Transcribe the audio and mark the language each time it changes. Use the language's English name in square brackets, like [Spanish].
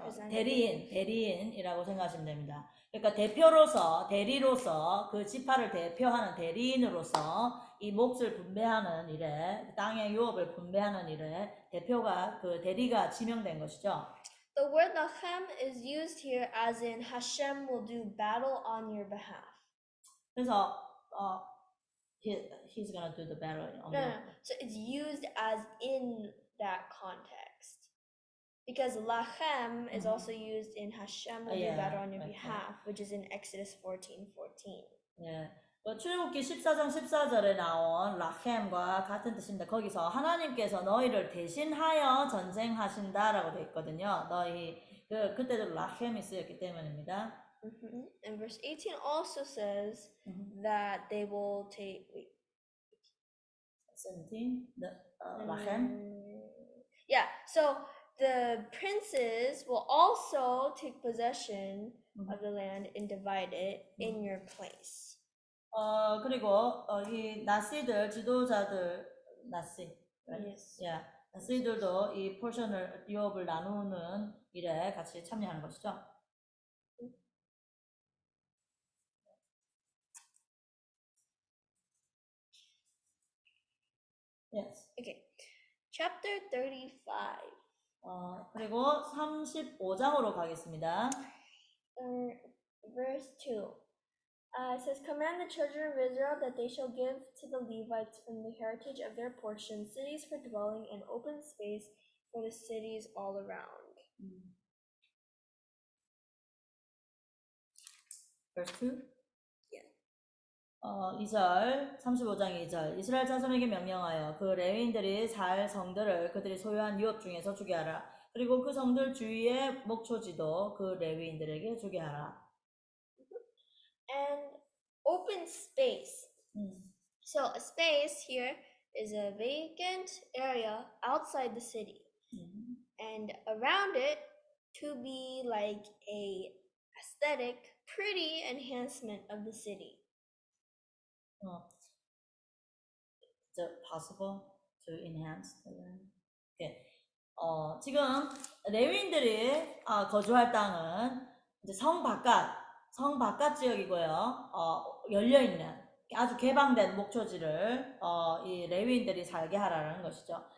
[Korean] 대리인이라고 생각하시면 됩니다. 그러니까 대리로서 그 지파를 대표하는 대리인으로서 이 몫을 분배하는 일에, 땅의 유업을 분배하는 일에 대표가 그 대리가 지명된 것이죠. [English] The word lachem is used here as in Hashem will do battle on your behalf. [Korean] 그래서 [English] he's gonna do the battle on No, your no. So it's used as in that context. Because lachem is also used in Hashem will do yeah, battle on your okay. behalf, which is in Exodus 14:14. 예. [Korean] 출애굽기 14장 14절에 나온 라켐과 같은 뜻입니다. 거기서 하나님께서 너희를 대신하여 전쟁하신다라고 되어 있거든요. 그때도 라켐이 쓰였기 때문입니다. [English] And verse 18 also says that they will take. [Korean] 17, 라켐. [English] Yeah, so the princes will also take possession of the land and divide it in your place. [Korean] 그리고 이 나시들 지도자들 Yes. 나시들도 이 포션을 유업을 나누는 일에 같이 참여하는 것이죠. Yes. [English] Okay. Chapter 35. [Korean] 그리고 35장으로 가겠습니다. [English] Verse 2. It says, Command the children of Israel that they shall give to the Levites from the heritage of their portion cities for dwelling and open space for the cities all around. Verse 2? Yeah. [Korean] 2절, 35장 2절. 이스라엘 자손에게 명령하여 그 레위인들이 살 성들을 그들이 소유한 유업 중에서 주게 하라. 그리고 그 성들 주위의 목초지도 그 레위인들에게 주게 하라. [English] And open space. So a space here is a vacant area outside the city. And around it to be like a aesthetic, pretty enhancement of the city. Is it possible to enhance the land? Okay. [Korean] 지금 레위인들이 거주할 땅은 이제 성 바깥 지역이고요. 열려 있는 아주 개방된 목초지를 이 레위인들이 살게 하라는 것이죠.